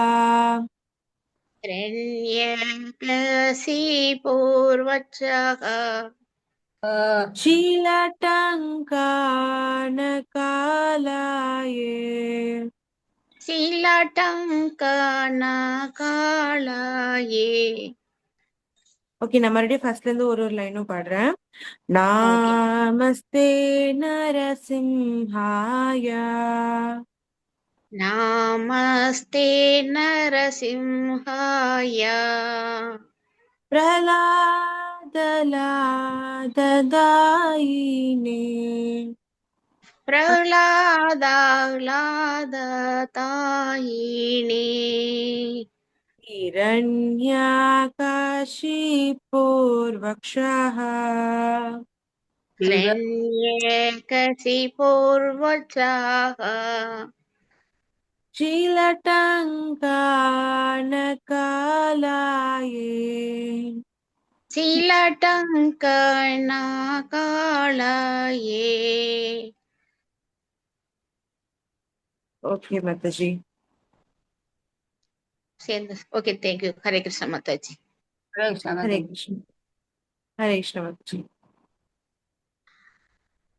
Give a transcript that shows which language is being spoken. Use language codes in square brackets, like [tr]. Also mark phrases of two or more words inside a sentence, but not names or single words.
[sa] हिरण्यकशिपूर्वक्षः. शीलटङ्कानकालये. शीलाटङ्कनकालये. [ta] ஓகே, நான் மறுபடியும் ஃபர்ஸ்ட்ல இருந்து ஒரு ஒரு லைனும் பாடுறேன். [en] Okay. [sa] नमस्ते नरसिंहाय. नमस्ते नरसिंहाय. பிரஹ்லாதலாததாயினே. பிரஹ்லாதாலாததாயினே. हिरण्यकाशीपूर्वक्षः. हिरण्यकशिपूर्वक्षः. शीलटङ्कानकालये. शीलटङ्कनकालये. [ta] ஓகே மாதாஜி. [en] Okay, thank you. Hare Krishna Mataji. [ta] ஹரே கிருஷ்ணா. ஹரே கிருஷ்ணா மாதாஜி.